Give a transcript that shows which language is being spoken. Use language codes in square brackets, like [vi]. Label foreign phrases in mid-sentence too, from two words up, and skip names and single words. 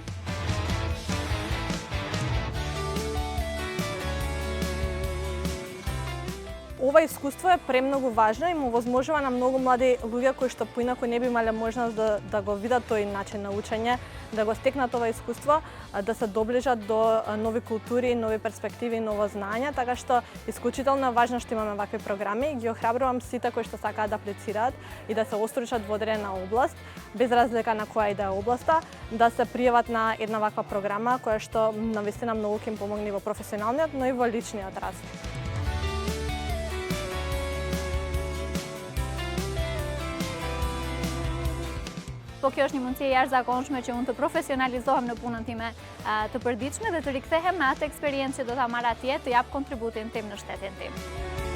[mk] Ова искуство е премногу важно и му возможува на многу млади луѓе кои што поинаку не би имале можност да го видат тој начин на учење, да го стекнат ова искуство, да се доближат до нови култури, нови перспективи, ново знаење, така што исклучително важно што имаме вакви програми. Ги охрабрувам сите кои што сакаат да аплицираат и да се остручат во одредена област, без разлика на која и да е областа, да се пријават на една ваква програма која што навистина многу ќе им помогне во професионалниот, но и во личниот раст. [sq] Po kjo është një mundësi e jashtëzakonshme që unë të profesionalizohem në punën time të përditshme dhe të rikthehem me atë eksperiencë që do ta marr atje të jap kontributin tim në shtetin tim.